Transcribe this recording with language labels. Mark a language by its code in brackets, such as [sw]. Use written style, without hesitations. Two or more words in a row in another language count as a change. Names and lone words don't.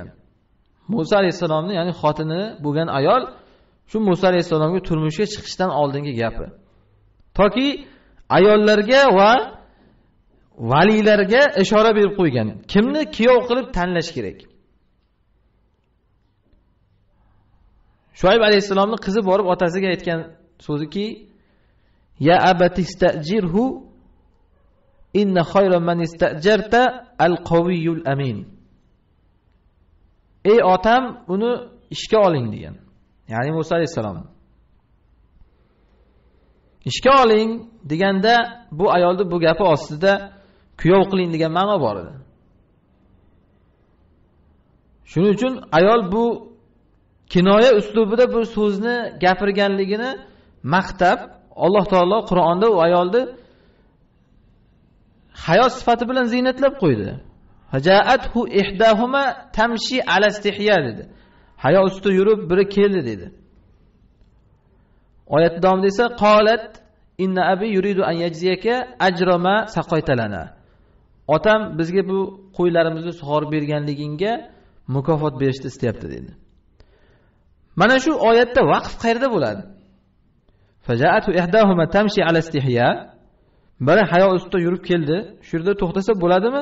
[uz] Musa alayhisalomning, ya'ni xotini bo'lgan ayol shu Musa alayhisalomga turmushga chiqishdan oldingi gapi. Toki ayollarga va valiylarga ishora berib qo'ygan. Kimni kuyov qilib tanlash kerak? Shuayb alayhisalomning qizi borib otasiga aytgan so'ziki: [ar] "يا أبت استأجره إن خير من استأجرت القوي الأمين." [uz] Ey otam, uni ishga oling degan. Ya'ni Musa alayhisalom. Ishga oling deganda bu ayolni bu gapi ostida kuyov qiling degan ma'no bor edi. Shuning uchun ayol bu kinoya uslubida bu so'zni gapirganligini maqtab, Alloh taolo Qur'onda u ayolni hayot sifati bilan ziynatlab qo'ydi. [ar] جاءته إحداهما تمشي على استحياء dedi. [uz] hayo ustida yurib biri keldi dedi. Oyat davomida esa [ar] قالت إن أبي يريد أن يجزيك أجر ما سقيت لنا. [uz] Otam bizga bu qo'ylarimizni sug'orib berganligingga mukofot berishni istayapti dedi. Mana shu oyatda vaqf qayerda bo'ladi? [ar] فجاءته إحداهما تمشي على استحياء. [uz] Biri hayo ustida yurib keldi. Shu yerda to'xtasa bo'ladimi?